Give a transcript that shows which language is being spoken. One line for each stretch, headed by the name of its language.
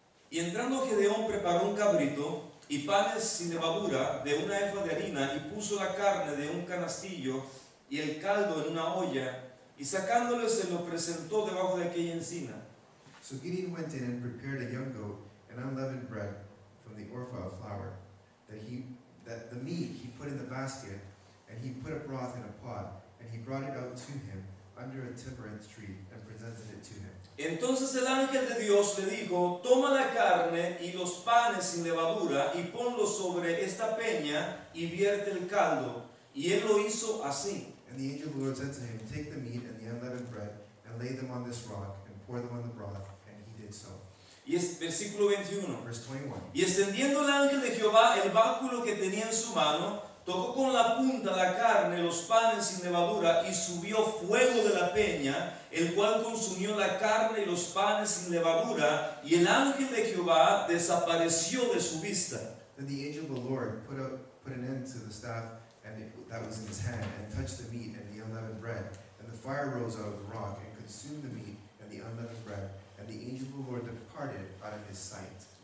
Spanish: Y entrando Gedeón preparó un cabrito y panes sin levadura de una efa de harina y puso la carne de un canastillo y el caldo en una olla y sacándole se lo presentó debajo de aquella encina.
English: So Gideon went in and prepared a young goat and unleavened bread from the ephah of flour, that the meat he put in the basket, and he put a broth in a pot, and he brought it out to him under a terebinth tree and presented it to him.
Spanish: Entonces el ángel de Dios le dijo, toma la carne y los panes sin levadura y ponlos sobre esta peña y vierte el caldo. Y él lo hizo así.
English: And the angel of the Lord said to him, take the meat and the unleavened bread, and lay them on this rock, and pour them on the broth, and he did so.
Spanish: Y es versículo 21.
English: Verse 21.
Spanish: Y extendiendo el ángel de Jehová el báculo que tenía en su mano, tocó con la punta la carne, los panes sin levadura, y subió fuego de la peña, el cual consumió la carne y los panes sin levadura, y el ángel de Jehová desapareció de su vista.
English: Then the angel of the Lord put an end to the staff that was in his hand, and touched the meat and the unleavened bread. And the fire rose out of the rock, and consumed the meat and the unleavened bread. And the angel of the Lord departed out of his sight.